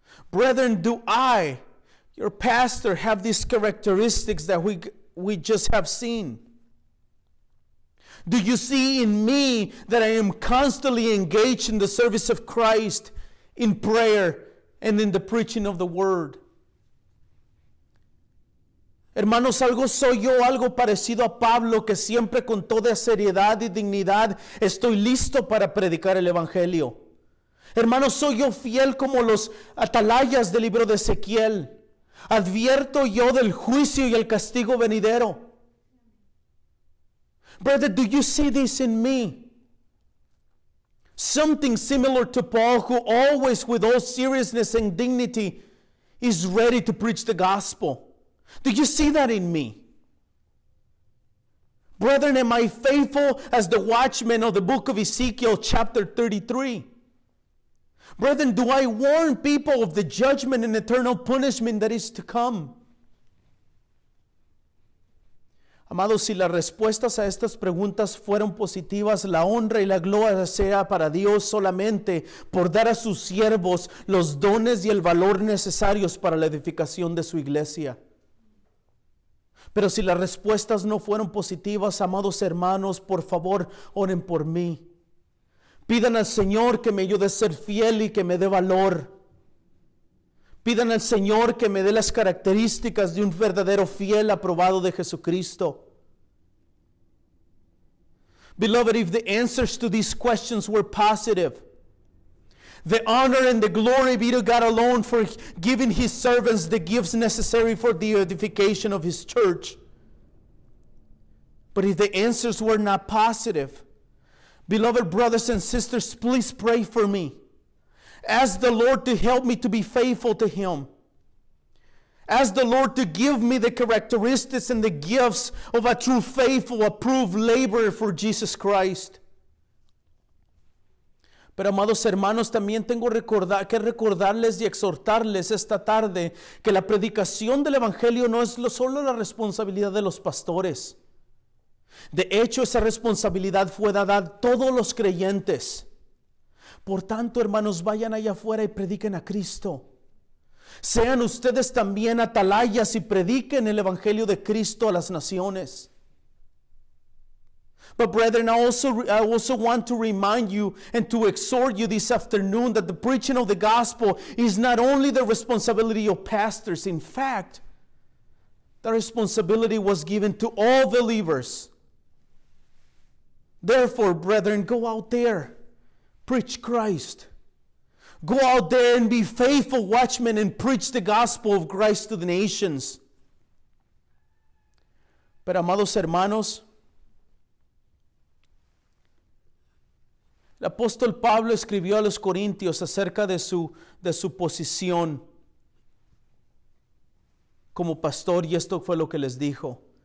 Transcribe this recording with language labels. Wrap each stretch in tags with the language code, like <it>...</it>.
<en>Brethren, do I, your pastor, have these characteristics that we just have seen? Do you see in me that I am constantly engaged in the service of Christ, in prayer, and in the preaching of the word?</en> <es>Hermanos, soy yo algo parecido a Pablo, que siempre con toda seriedad y dignidad estoy listo para predicar el evangelio. Hermanos, soy yo fiel como los atalayas del libro de Ezequiel. Advierto yo del juicio y el castigo venidero.</es> <en>Brother, do you see this in me? Something similar to Paul, who always with all seriousness and dignity is ready to preach the gospel. Do you see that in me? Brethren, am I faithful as the watchman of the book of Ezekiel chapter 33? Brethren, do I warn people of the judgment and eternal punishment that is to come?</en> <es>Amados, si las respuestas a estas preguntas fueron positivas, la honra y la gloria sea para Dios solamente por dar a sus siervos los dones y el valor necesarios para la edificación de su iglesia. Pero si las respuestas no fueron positivas, amados hermanos, por favor, oren por mí. Pidan al Señor que me ayude a ser fiel y que me dé valor. Pidan al Señor que me dé las características de un verdadero fiel aprobado de Jesucristo.</es> <en>Beloved, if the answers to these questions were positive, the honor and the glory be to God alone for giving His servants the gifts necessary for the edification of His church. But if the answers were not positive, beloved brothers and sisters, please pray for me. Ask the Lord to help me to be faithful to Him. Ask the Lord to give me the characteristics and the gifts of a true faithful, approved laborer for Jesus Christ.</en> <es>Pero amados hermanos, también tengo que recordarles y exhortarles esta tarde que la predicación del Evangelio no es solo la responsabilidad de los pastores. De hecho, esa responsabilidad fue dada a todos los creyentes. Por tanto, hermanos, vayan allá afuera y prediquen a Cristo. Sean ustedes también atalayas y prediquen el Evangelio de Cristo a las naciones.</es> <en>But brethren, I also want to remind you and to exhort you this afternoon that the preaching of the gospel is not only the responsibility of pastors. In fact, the responsibility was given to all believers. Therefore, brethren, go out there, preach Christ. Go out there and be faithful watchmen and preach the gospel of Christ to the nations.</en> <es>Pero amados hermanos, el apóstol Pablo escribió a los Corintios acerca de su posición como pastor, y esto fue lo que les dijo.</es>